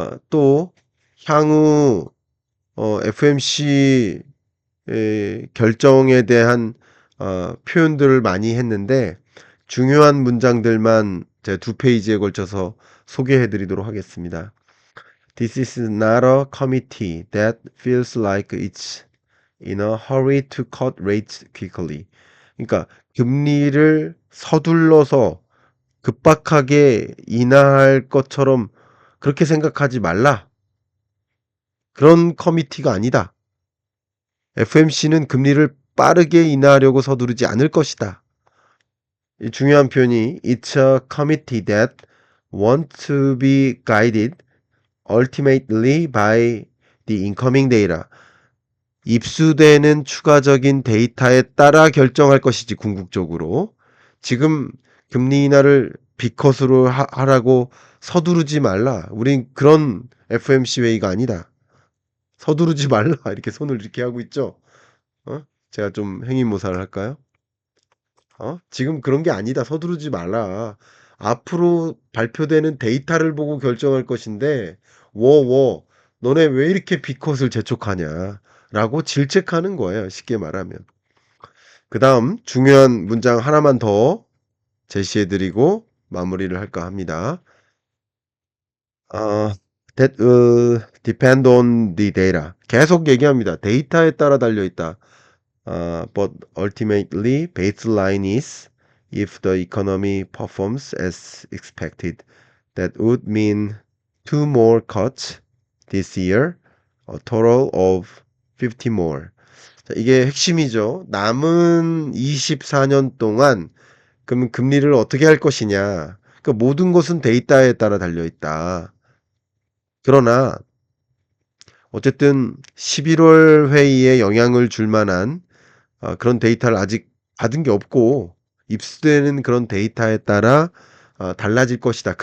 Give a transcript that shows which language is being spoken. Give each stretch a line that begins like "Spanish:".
Korean: 또 향후 FMC 결정에 대한 표현들을 많이 했는데 중요한 문장들만 제 두 페이지에 걸쳐서 소개해 드리도록 하겠습니다.
English: This is not a committee that feels like it's in a hurry to cut rates quickly.
Korean: 그러니까 금리를 서둘러서 급박하게 인하할 것처럼 그렇게 생각하지 말라. 그런 커미티가 아니다. FMC는 금리를 빠르게 인하하려고 서두르지 않을 것이다. 이 중요한 표현이
English: It's a committee that wants to be guided ultimately by the incoming data.
Korean: 입수되는 추가적인 데이터에 따라 결정할 것이지 궁극적으로. 지금 금리 인하를 B컷으로 하라고 서두르지 말라. 우린 그런 FMC 회의가 아니다. 서두르지 말라. 이렇게 손을 이렇게 하고 있죠. 제가 좀 행위모사를 할까요? 지금 그런 게 아니다. 서두르지 말라. 앞으로 발표되는 데이터를 보고 결정할 것인데, 너네 왜 이렇게 B컷을 재촉하냐? 라고 질책하는 거예요. 쉽게 말하면. 그 다음 중요한 문장 하나만 더 제시해드리고 마무리를 할까 합니다. 아,
English: that will depend on the data.
Korean: 계속 얘기합니다. 데이터에 따라 달려 있다.
English: But ultimately, baseline is if the economy performs as expected. That would mean two more cuts this year, a total of 50 more.
Korean: 자, 이게 핵심이죠. 남은 24년 동안 그럼 금리를 어떻게 할 것이냐. 그 모든 것은 데이터에 따라 달려 있다. 그러나 어쨌든 11월 회의에 영향을 줄 만한 그런 데이터를 아직 받은 게 없고 입수되는 그런 데이터에 따라 달라질 것이다.